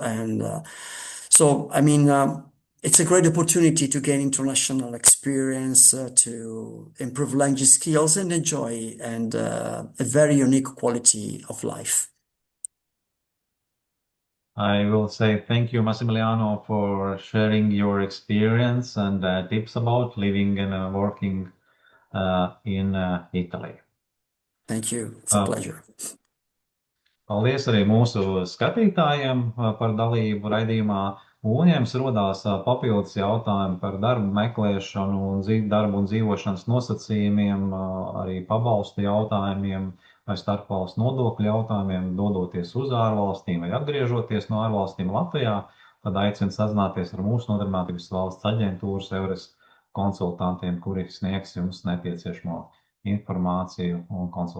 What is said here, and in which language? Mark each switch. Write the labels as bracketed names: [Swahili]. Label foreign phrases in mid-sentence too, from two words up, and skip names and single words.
[English] And so, I mean, it's a great opportunity to gain international experience, to improve language skills and enjoy and a very unique quality of life. I will say thank you, Massimiliano, for sharing your experience and tips about living and working in Italy. Thank you. It's a pleasure. [Latvian] Paldies arī mūsu skatītājiem par dalību raidījumā. Un, ja jums rodās papildus jautājumi par darbu meklēšanu un darbu un dzīvošanas nosacījumiem, arī pabalstu jautājumiem vai starpvalstu nodokļu jautājumiem, dodoties uz ārvalstīm vai atgriežoties no ārvalstīm Latvijā, tad aicinu sazināties ar mūsu Nodarbinātības valsts aģentūras EURES konsultantiem, kuri sniegs jums nepieciešamo informāciju un konsultācijas.